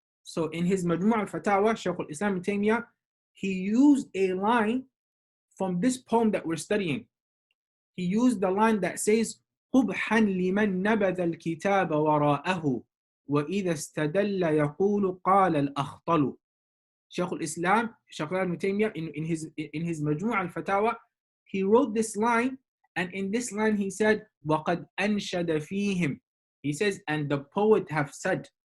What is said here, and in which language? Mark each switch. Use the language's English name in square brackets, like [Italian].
[English] So in his Majmu' al-Fatawa, Shaykh al-Islam Ibn Taymiyyah, he used a line from this poem that we're studying. He used the line that says, [Arabic] قُبْحًا لِمَنْ نَبَذَ الْكِتَابَ وَرَاءَهُ وَإِذَا اسْتَدَلَّ يَقُولُ قَالَ الْأَخْطَلُ. [English] Shaykh al-Islam Ibn Taymiyyah, in his Majmu' al-Fatawa, he wrote this line, and in this line he said, [Arabic] وَقَدْ أَنْشَدَ فِيهِمْ. [English] He says, and the poet have said.